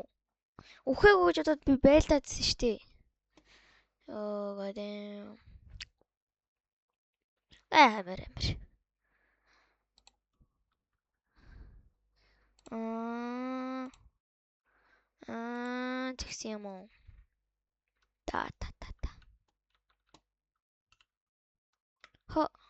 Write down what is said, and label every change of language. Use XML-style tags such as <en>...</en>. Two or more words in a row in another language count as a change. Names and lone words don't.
<mn>Үхээгүй гэж бодоод би байлдаадсэн шүү дээ.</mn> <en>Oh god damn.</en> <mn>Амар. Тэгсэн юм уу? Та. Хо.</mn>